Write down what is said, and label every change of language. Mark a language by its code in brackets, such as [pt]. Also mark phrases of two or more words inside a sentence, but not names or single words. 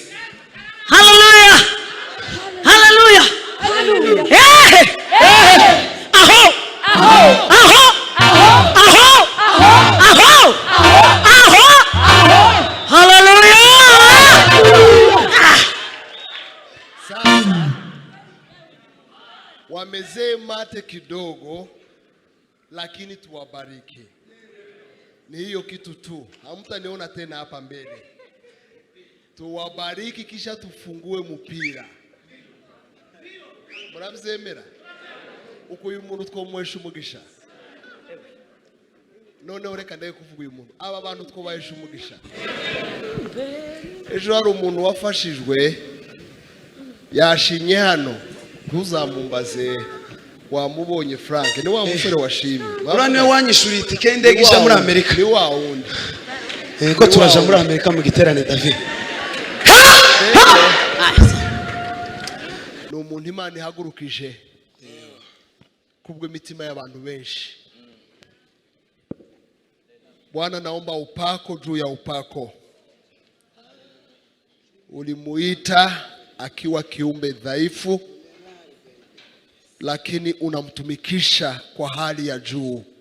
[sw] Hallelujah. Hallelujah. Hallelujah. Hey. Hey. Aho. Aho. Aho. Aho. Aho. Aho. Hallelujah. Sasa wamezee mate kidogo, lakini tuwabariki. Ni hiyo kitu tu. Hamtaniona tena hapa mbele. Tuwabariki kisha tufungue mpira. [rn] Murabyemera? Uko uyu muntu twomwesha umugisha. None ureka ndaye kuvuga uyu muntu. Aba bantu twobayesha umugisha. Ejo hari umuntu wafashijwe yashimye hano. Ntuzamumbaze wamubonye Frank. Ni wa musore washimye. Uraniwe wanyishuriye itike y'indege ija muri Amerika. Ni wa wundi. Ko turaje muri Amerika mu giterane David. Ni umuntu Imana ihagurukije kubwo imitima y'abantu benshi. [sw] Bwana, naomba upako juu ya upako. Ulimuita akiwa kiumbe dhaifu, lakini unamtumikisha kwa hali ya juu.